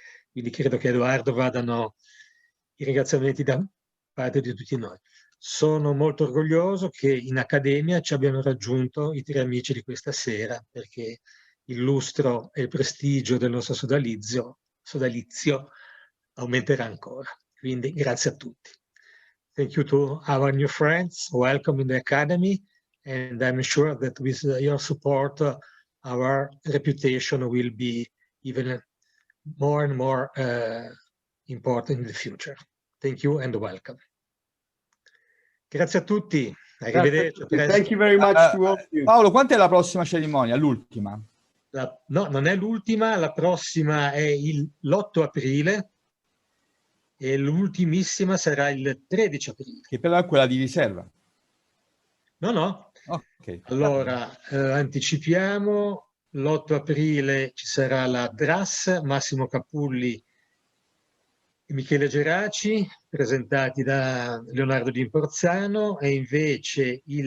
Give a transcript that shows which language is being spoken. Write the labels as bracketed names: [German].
[Italian] Quindi credo che a Edoardo vadano i ringraziamenti da parte di tutti noi. Sono molto orgoglioso che in Accademia ci abbiano raggiunto i 3 amici di questa sera, perché il lustro e il prestigio del nostro sodalizio aumenterà ancora. Quindi grazie a tutti. [English] Thank you to our new friends. Welcome in the Academy. And I'm sure that with your support, our reputation will be even more and more important in the future. Thank you and welcome. [Italian] Grazie a tutti. Arrivederci. [English] Thank you very much to all of you. [Italian] Paolo, quant'è la prossima cerimonia? L'ultima? No, non è l'ultima, la prossima è l'8 aprile e l'ultimissima sarà il 13 aprile. Che però è quella di riserva. No. [English] Okay. [Italian] Allora, anticipiamo, l'8 aprile ci sarà la DRAS, Massimo Capulli e Michele Geraci, presentati da Leonardo Di Imporzano, e invece